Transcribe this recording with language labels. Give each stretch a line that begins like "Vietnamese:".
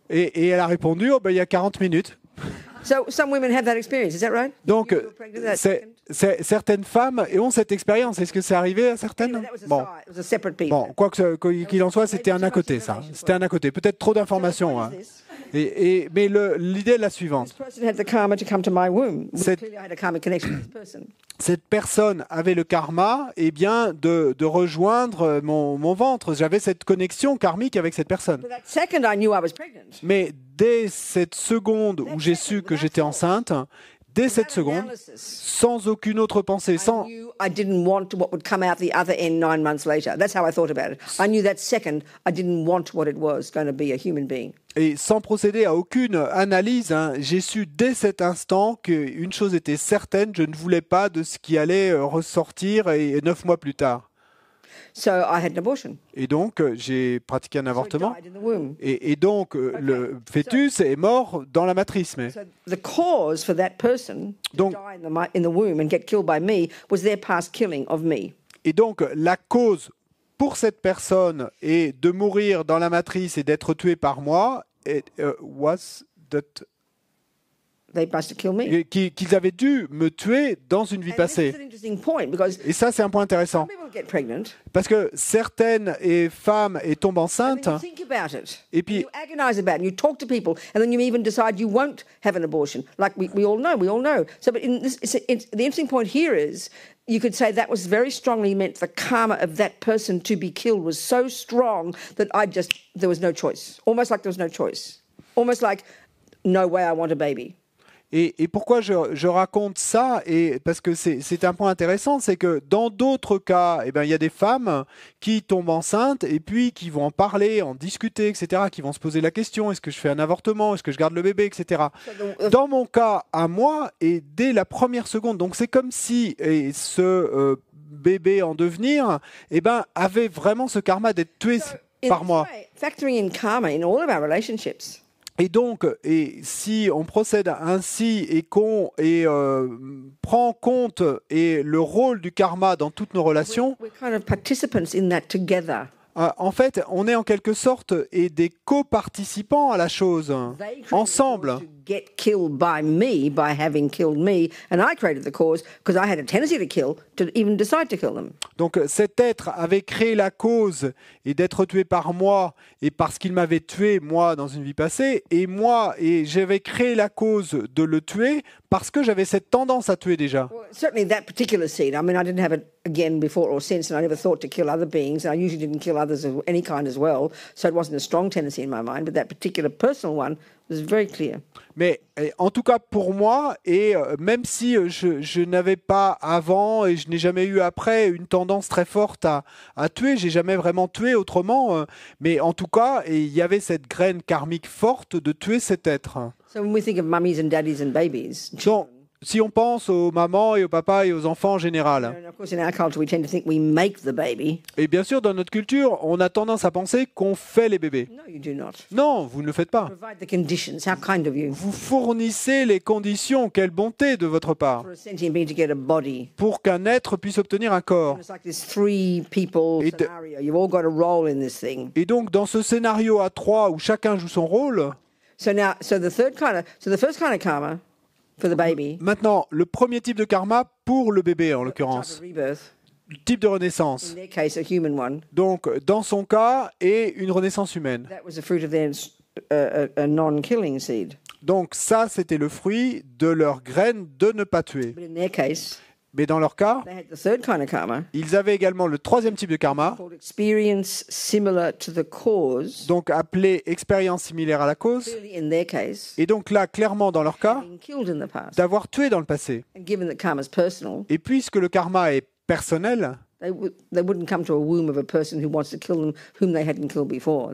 French: Et elle a répondu, il y a 40 minutes.
English: So some women have that experience. Is that right?
French: Donc,
English: You were pregnant that second?
French: certaines femmes ont cette expérience. Est-ce que c'est arrivé à certaines?
English: Anyway, that was a
French: Bon,
English: side. It was a separate piece.
French: bon, quoi qu'il en soit, c'était un à côté, ça. C'était un à côté. Peut-être trop d'informations.
English: What
French: Hein.
English: is this?
French: Mais l'idée est la suivante.
English: This person had the karma to come to my womb.
French: Cette-
English: Clearly, I had a karmic connection with this person.
French: Cette personne avait le karma, de rejoindre mon ventre. J'avais cette connexion karmique avec cette personne.
English: But that second, I knew I was pregnant.
French: Mais dès cette seconde où j'ai su que j'étais enceinte, dès cette seconde,
English: Analysis.
French: sans aucune autre pensée,
English: I
French: sans,
English: knew I didn't want what would come out the other end 9 months later. That's how I thought about it. I knew that second I didn't want what it was going to be, a human being.
French: et sans procéder à aucune analyse, j'ai su dès cet instant qu'une chose était certaine, je ne voulais pas de ce qui allait ressortir 9 mois plus tard.
English: So I had an abortion.
French: Et donc, j'ai pratiqué un
English: So
French: avortement.
English: it died in the womb.
French: Et donc, le fœtus est mort dans la matrice. Mais
English: So the cause for that person to
French: Donc-
English: die in the womb and get killed by me was their past killing of me.
French: Et donc, la cause pour cette personne est de mourir dans la matrice et d'être tué par moi,
English: was that They must have killed me.
French: qu'ils avaient dû me tuer dans une vie
English: And this is
French: passée.
English: an interesting point because
French: Et ça, c'est un point intéressant.
English: some people get pregnant
French: Parce que certaines femmes tombent
English: and
French: enceintes,
English: then you think about it.
French: et puis
English: You agonize about it, and you talk to people, and then you even decide you won't have an abortion. Like we all know. So, but in this, the interesting point here is you could say that was very strongly meant the karma of that person to be killed was so strong that there was no choice. Almost like there was no choice. Almost like, no way I want a baby.
French: Et pourquoi je raconte ça, et parce que c'est un point intéressant, c'est que dans d'autres cas, il y a des femmes qui tombent enceintes et puis qui vont en parler, en discuter, etc., qui vont se poser la question, est-ce que je fais un avortement, est-ce que je garde le bébé, etc. Dans mon cas, à moi, et dès la première seconde, donc c'est comme si ce bébé en devenir avait vraiment ce karma d'être tué
English: In
French: par
English: this
French: moi.
English: way, factoring in karma in all of our relationships,
French: Et donc, si on procède ainsi et qu'on prend en compte le rôle du karma dans toutes nos relations,
English: we're kind of participants in that together.
French: En fait, on est en quelque sorte et des co-participants à la chose,
English: They created the
French: ensemble.
English: cause to get killed by me, by having killed me, and I created the cause because I had a tendency to kill, to even decide to kill them.
French: Donc cet être avait créé la cause et d'être tué par moi et parce qu'il m'avait tué moi dans une vie passée et j'avais créé la cause de le tuer parce que j'avais cette tendance à tuer déjà.
English: Well, certainly that particular seed. I mean, I didn't have it again before or since, and I never thought to kill other beings. And I usually didn't kill others of any kind as well, so it wasn't a strong tendency in my mind. But that particular personal one was very clear.
French: Mais en tout cas pour moi, et même si je n'avais pas avant et je n'ai jamais eu après une tendance très forte à tuer, j'ai jamais vraiment tué autrement, mais en tout cas, et il y avait cette graine karmique forte de tuer cet être.
English: So when we think of mummies and daddies and babies,
French: Donc, si on pense aux mamans et aux papas et aux enfants en général,
English: and of course in our culture we tend to think we make the baby.
French: et bien sûr dans notre culture, on a tendance à penser qu'on fait les bébés.
English: No, you do not.
French: Non, vous ne le faites pas.
English: Provide the conditions. How kind of you
French: Vous fournissez les conditions, quelle bonté de votre part,
English: for a sentient being to get a body.
French: pour qu'un être puisse obtenir un corps.
English: It's like this three people
French: Et de-
English: scenario. You've all got a role in this thing.
French: Et donc, dans ce scénario à trois où chacun joue son rôle,
English: So now, so the first kind of karma for the baby,
French: maintenant, le premier type de karma pour le bébé, en
English: type
French: l'occurrence,
English: of rebirth,
French: le type de renaissance.
English: in their case, a human one,
French: Donc, dans son cas, est une renaissance humaine.
English: that was the fruit of their a non-killing seed.
French: Donc, ça, c'était le fruit de leur graine de ne pas tuer.
English: But in their case,
French: Mais dans leur cas,
English: they had the third kind of karma,
French: ils avaient également le troisième type de karma,
English: called experience similar to the cause.
French: donc appelé expérience similaire à la cause.
English: Clearly, in their case,
French: Et donc là, clairement, dans leur cas,
English: being killed in the past.
French: d'avoir tué dans le passé.
English: And given that karma is personal,
French: Et puisque le karma est personnel,
English: they wouldn't come to a womb of a person who wants to kill them, whom they hadn't killed before.